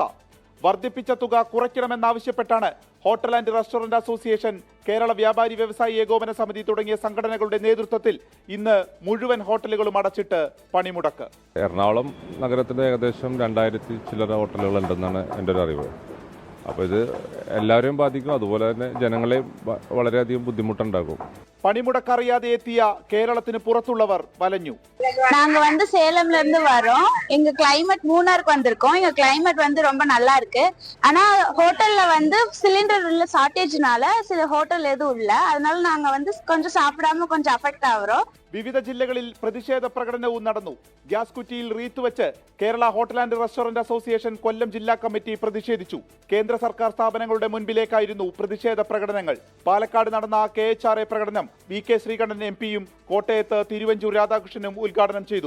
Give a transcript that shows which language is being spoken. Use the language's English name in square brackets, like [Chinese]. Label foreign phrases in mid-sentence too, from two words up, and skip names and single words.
[Malayalam] വർദ്ധിപ്പിച്ച തുക കുറയ്ക്കണമെന്നാവശ്യപ്പെട്ടാണ് ഹോട്ടൽ ആൻഡ് റെസ്റ്റോറന്റ് അസോസിയേഷൻ, കേരള വ്യാപാരി വ്യവസായി ഏകോപന സമിതി തുടങ്ങിയ സംഘടനകളുടെ നേതൃത്വത്തിൽ ഇന്ന് മുഴുവൻ ഹോട്ടലുകളും അടച്ചിട്ട് പണിമുടക്ക്. എറണാകുളം നഗരത്തിൽ ഏകദേശം 2000 ചില്ലറ ഹോട്ടലുകൾ ഉണ്ടെന്നാണ് എൻ്റെ ഒരു അറിവ്. അപ്പോൾ ഇത് എല്ലാവരെയും ബാധിക്കും, അതുപോലെ തന്നെ ജനങ്ങളെ വളരെയധികം ബുദ്ധിമുട്ടുണ്ടാകും. പണിമുടക്കറിയാതെ എത്തിയ കേരളത്തിന് പുറത്തുള്ളവർ വലഞ്ഞു. [Tamil] நாங்க சேலம்ல இருந்து வரோம். எங்க கிளைமேட் மூணாருக்கு வந்திருக்கோம். எங்க கிளைமேட் ரொம்ப நல்லா இருக்கு. ஆனா ஹோட்டல்ல சிலிண்டர் ஷார்ட்டேஜ்னால சில ஹோட்டல் எதுவும் இல்ல. அதனால நாங்க கொஞ்சம் சாப்பிடாம கொஞ்சம் அஃபெக்ட் ஆகுறோம். [Malayalam] വിവിധ ജില്ലകളിൽ പ്രതിഷേധ പ്രകടനവും നടന്നു. ഗ്യാസ് കുറ്റിയിൽ റീത്ത് വെച്ച് കേരള ഹോട്ടൽ ആൻഡ് റെസ്റ്റോറന്റ് അസോസിയേഷൻ കൊല്ലം ജില്ലാ കമ്മിറ്റി പ്രതിഷേധിച്ചു. കേന്ദ്ര സർക്കാർ സ്ഥാപനങ്ങളുടെ മുൻപിലേക്കായിരുന്നു പ്രതിഷേധ പ്രകടനങ്ങൾ. പാലക്കാട് നടന്ന KHRA പ്രകടനം VK ശ്രീകണ്ഠൻ MP-യും കോട്ടയത്ത് തിരുവഞ്ചൂർ രാധാകൃഷ്ണനും ഉദ്ഘാടനം ചെയ്തു.